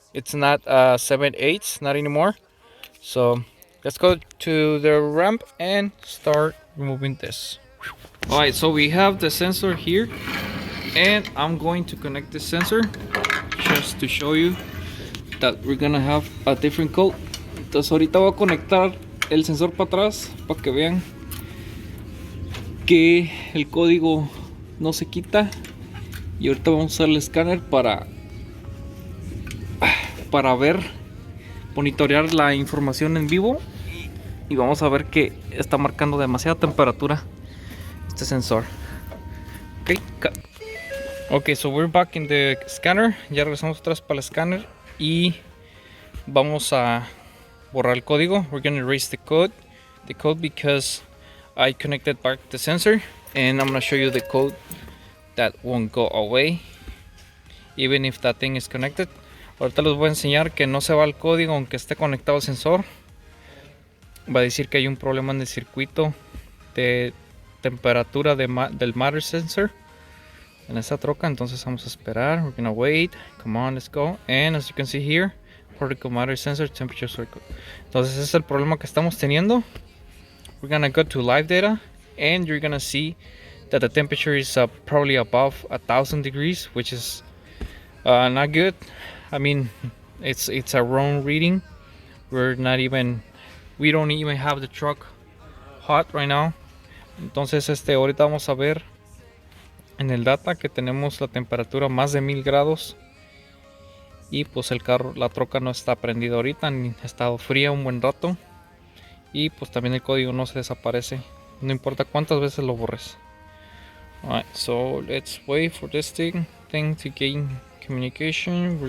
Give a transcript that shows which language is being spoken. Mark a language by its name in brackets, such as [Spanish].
[English] It's not 7/8, not anymore. So let's go to the ramp and start removing this. Alright, so we have the sensor here, and I'm going to connect the sensor just to show you that we're gonna have a different code. [Spanish] Entonces ahorita voy a conectar el sensor para atrás para que vean que el código no se quita, y ahorita vamos a usar el escáner para ver, monitorear la información en vivo, y vamos a ver que está marcando demasiada temperatura este sensor. [English] Okay, so we're back in the scanner. [Spanish] Ya regresamos atrás para el scanner y vamos a borrar el código. [English] We're gonna erase the code because I connected back the sensor, and I'm gonna show you the code that won't go away even if that thing is connected. [Spanish] Ahorita les voy a enseñar que no se va el código aunque esté conectado el sensor. Va a decir que hay un problema en el circuito de temperatura del matter sensor en esta troca. Entonces vamos a esperar. [English] We're gonna wait. Come on, let's go. And as you can see here, particle matter sensor temperature circuit. [Spanish] Entonces ese es el problema que estamos teniendo. [English] we're gonna go to live data, and you're gonna see that the temperature is probably above 1,000 degrees, which is not good. I mean, it's a wrong reading. We don't even have the truck hot right now. [Spanish] Entonces ahorita vamos a ver en el data que tenemos la temperatura más de 1000 grados, y pues la troca no está prendida ahorita, ni ha estado fría un buen rato, y pues también el código no se desaparece, no importa cuántas veces lo borres. [English] Alright, so let's wait for this thing to gain communication.